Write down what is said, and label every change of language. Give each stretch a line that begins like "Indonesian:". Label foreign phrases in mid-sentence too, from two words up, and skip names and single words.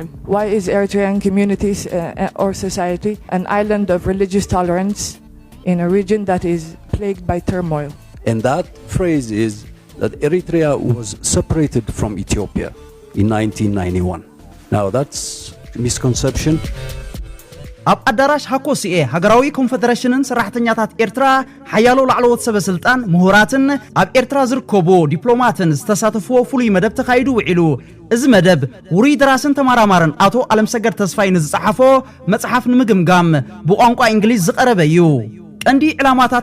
English: Why is Eritrean communities or society an island of religious tolerance in a region that is plagued by turmoil? And that phrase is that Eritrea was separated from Ethiopia in 1991. Now that's a misconception.
Tigrinya: ኣብ ኣዳራሽ ሃኮሲኤ ሃገራዊ ኮንፌደሬሽንን ሰራሕተኛታት ኤርትራ ሓያሎ ላዕለዎት ሰበስልጣን ምሁራትን ኣብ ኤርትራ ዝርከቡ ዲፕሎማትን ዝተሳተፍዎ ፍሉይ መደብ ተኻይዱ ውዒሉ እዚ መደብ ውሩይ ደራስን ተመራማርን ኣቶ ኣለምሰገድ ተስፋይን ዝጸሓፎ መጽሓፍ ንምግምጋም ብቋንቋ እንግሊዝ ዝቐረበ እዩ ቀንዲ ዕላማታት